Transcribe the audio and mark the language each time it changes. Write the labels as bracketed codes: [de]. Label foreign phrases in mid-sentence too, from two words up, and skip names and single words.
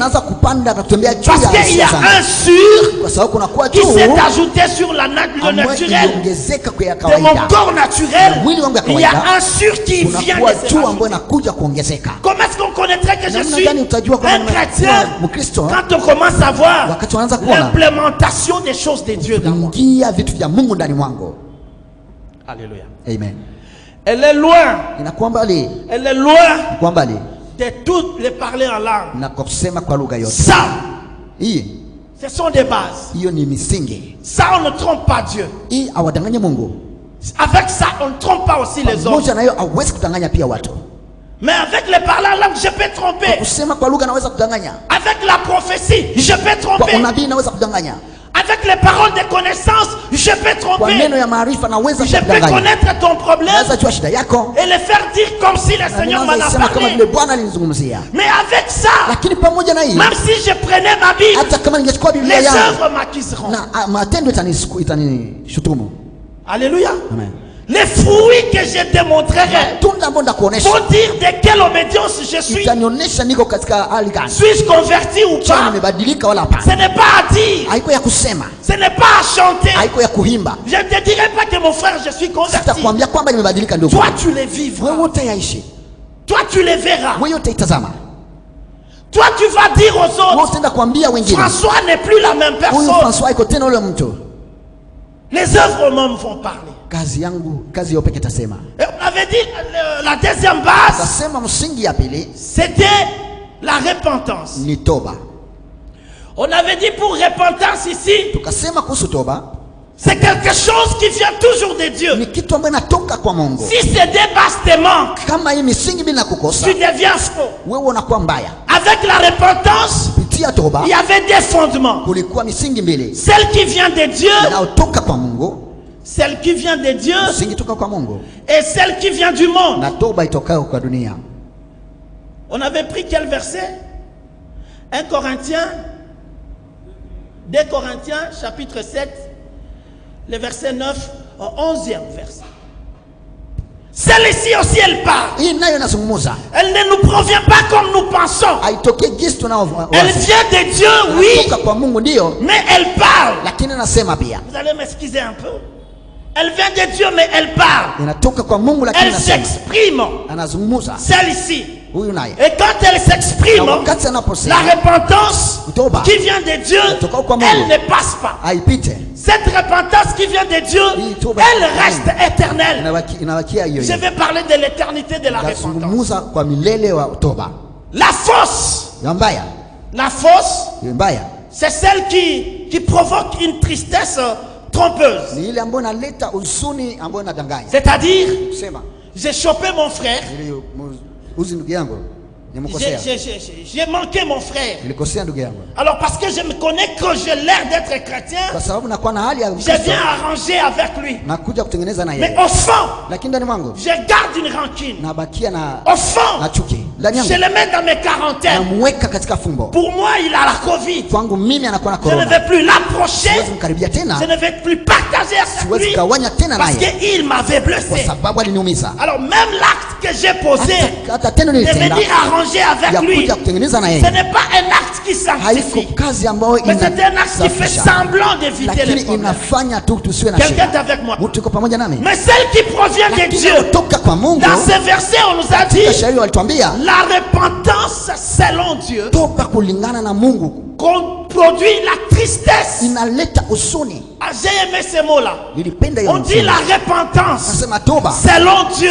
[sw] naanza kupanda na kutembea juu [fr] Parce [sw] ya [fr] qu'il y [sw] hisia [fr] a [sw] zangu. [fr] un sur [sw] Kwa sababu kuna kuwa [fr] qui [sw] juu [fr] s'est ajouté sur le [sw] ambayo [fr] naturel [sw] iliongezeka kwa ya [fr] de mon [sw] kawaida. [fr] corps naturel. [sw] Mwili wangu ya [fr] Il y a [sw] kawaida. [fr] un sur qui [sw] Kuna [fr] vient [sw] kuwa [fr] de se [sw] juu ambayo [fr] rajouter. [sw] inakuja kuongezeka. [fr] Comment est-ce qu'on connaîtrait que je [sw] Namna [fr] suis [sw] gani utajua kwamba [fr] un [sw] nimekuwa [fr] chrétien [sw] Mkristo? [fr] quand on commence à voir [sw] Wakati wanaanza kuona [fr] l'implémentation des choses de Dieu dans moi. [sw] ingia vitu vya Mungu ndani mwangu. [fr] Alléluia. [sw] Amen. [fr] Elle est loin. [sw] Inakuwa mbali, [fr] Elle est loin [sw] inakuwa mbali [fr] de toutes les parler en langue. [sw] na kusema kwa lugha yote. [fr] Ça, [sw] Hii [fr] ce sont des bases. [sw] hiyo ni misingi. [fr] Ça, on ne trompe pas Dieu. [sw] Hii awadanganye Mungu. [fr] Avec ça, on ne trompe pas aussi les hommes. [sw] Pamoja na hiyo hauwezi kudanganya pia watu. [fr] Mais avec les parler en langue, je peux [sw] Kwa [fr] tromper. [sw] kusema kwa lugha naweza kudanganya. [fr] Avec la prophétie, je peux [sw] Kwa [fr] tromper. [sw] unabii naweza kudanganya. [fr] Avec les paroles de connaissance, je peux [sw] Kwa [fr] tromper. [sw] neno ya maarifa naweza [fr] Je peux [sw] kudanganya. [fr] connaître ton problème [sw] Naweza jua shida yako. [fr] et le faire dire comme si le [sw] Na [fr] Seigneur m'en [sw] naweza [fr] a [sw] sema kama [fr] parlé. [sw] vile Bwana alinizungumzia. [fr] Mais avec ça, [sw] Lakini pamoja na hii, [fr] même si je prenais ma Bible, [sw] hata kama ningechukua Biblia [fr] les [sw] yangu [fr] œuvres m'accuseront. [sw] na matendo itanishutumu. [fr] Alléluia. [sw] Amen. [fr] Les fruits que je démontrerai [sw] Tunda ambayo ndakuonesha [fr] vont dire de quelle obédience je suis. [sw] itanionyesha niko katika hali gani. [fr] Suis-je converti ou [sw] Kama [fr] pas? [sw] nimebadilika wala [fr] Ce [sw] hapana. [fr] n'est pas à dire, [sw] Haiko ya kusema, [fr] ce n'est pas à chanter. [sw] haiko ya kuimba. [fr] Je ne te dirai pas que mon frère, je suis converti. [sw] Sitakwambia kwamba nimebadilika ndio. [fr] Toi, tu les vivras. [sw] Wewe utayaishi. [fr] Toi, tu les verras. [sw] Wewe utaitazama. [fr] Toi, tu vas dire aux [sw] Wewe [fr] autres, [sw] utaenda kuambia wengine. [fr] François n'est plus la même [sw] Huyu [fr] personne. [sw] François iko tena ule mtu. [fr] Les œuvres même vont parler. [sw] Kazi yangu, kazi yao pekee tasema. [fr] Et on avait dit, la deuxième base, [sw] Tasema msingi ya pili [fr] c'était la repentance. [sw] ni toba. [fr] On avait dit pour repentance ici, [sw] Tukasema kuhusu toba [fr] c'est quelque chose qui vient toujours de Dieu. [sw] ni kitu ambacho inatoka kwa Mungu. [fr] Si ces deux bases te manquent, [sw] Kama hii misingi bila kukosa, [fr] tu deviens faux. [sw] wewe unakuwa mbaya. [fr] Avec la repentance, [sw] Kupitia toba [fr] il y avait des fondements. [sw] kulikuwa misingi mbili [fr] Celle qui vient de Dieu, [sw] inayotoka kwa Mungu, [fr] celle qui vient de Dieu [sw] misingi toka kwa Mungu [fr] et celle qui vient du monde. [sw] na toba itokayo kwa dunia. [fr] On avait pris quel verset? 1 Corinthiens, 2 Corinthiens, chapitre 7, le verset 9, au 11e verset. Celle-ci aussi, elle parle. [sw] Hii nayo inazungumza. [fr] Elle ne nous provient pas comme nous pensons. [sw] Haitokei jinsi tunaowaza. [fr] Elle vient de Dieu, oui, [sw] Inatoka kwa Mungu ndio, [fr] mais elle parle. [sw] lakini anasema pia. [fr] Vous allez m'excuser un peu. Elle vient de Dieu, mais elle parle. [sw] Inatoka kwa Mungu lakini [fr] Elle [sw] anasema. [fr] s'exprime. [sw] Anazungumza. [fr] Celle-ci. [sw] Huyu naye. [fr] Et quand elle s'exprime, [sw] Na wakati anaposema, [fr] la repentance [sw] Toba. [fr] qui vient de Dieu, [sw] Kutoka kwa Mungu. [fr] elle ne passe pas. [sw] haipite. [fr] Cette repentance qui vient de Dieu, [sw] Hii toba [fr] elle reste éternelle. [sw] Inabakia hiyo [fr] Je [sw] hiyo. [fr] vais parler de l'éternité de la repentance. [sw] Nazungumza kwa milele wa toba. [fr] La fausse, [sw] Ya mbaya. [fr] la fausse, [sw] Ya mbaya. [fr] c'est celle qui provoque une tristesse trompeuse. [sw] Ni ile ambayo inaleta huzuni ambayo inadanganya. [fr] C'est-à-dire, [sw] Sema, [fr] j'ai chopé mon frère, [sw] uzi ndugu yangu. Nimekosea. [fr] j'ai manqué mon frère. [sw] Nilikosea ndugu yangu. [fr] Alors parce que je me connais que j'ai l'air d'être chrétien, [sw] Kwa sababu nakuwa na hali ya [fr] je [sw] Ukristo, [fr] viens arranger avec lui. [sw] nakuja kutengeneza na [fr] Mais [sw] yeye. [fr] au fond, [sw] Lakini ndani mwangu [fr] je garde une rancune. [sw] nabakia na [fr] Au fond, [sw] chuki. Ndani [fr] je [sw] yangu [fr] le mets dans mes quarantaines. [sw] namweka katika fumbo. [fr] Pour moi, il a la Covid. [sw] Kwangu mimi anakuwa na [fr] Je ne [sw] corona. [fr] vais plus l'approcher. [sw] Siwezi mkaribia [fr] Je [sw] tena. [fr] ne vais plus partager avec [sw] Siwezi [fr] lui [sw] kawanya tena [fr] parce [sw] naye. [fr] qu'il m'avait [sw] Kwa [fr] blessé. [sw] sababu aliniumiza. [fr] Alors même l'acte que j'ai posé [sw] Hata tendo [fr] de [sw] nilitenda [fr] venir arranger avec [sw] ya [fr] lui, [sw] kuja kutengeneza na [fr] ce [sw] yeye. [fr] n'est pas un acte qui [sw] Haiko [fr] sanctifie, [sw] kazi ambayo [fr] mais c'est un acte qui fait [sw] inasafisha. [fr] semblant d'éviter les [sw] Lakini [fr] problèmes. [sw] inafanya tu tusiwe na [fr] Quelqu'un est [sw] shida. [fr] avec moi. [sw] Mtu yuko pamoja nami. [fr] Mais celle qui provient de [sw] Lakini [fr] Dieu, [sw] kutoka kwa Mungu, [fr] dans ces versets, on nous a dit, [sw] katika shairi walituambia [fr] la repentance selon Dieu [sw] toba kulingana na Mungu [fr] qu'on produit la tristesse. [sw] inaleta huzuni. [fr] Ah, j'ai aimé ces mots-là. [sw] Nilipenda hiyo [fr] On dit [sw] msemo. [fr] la repentance [sw] Nasema toba [fr] selon Dieu,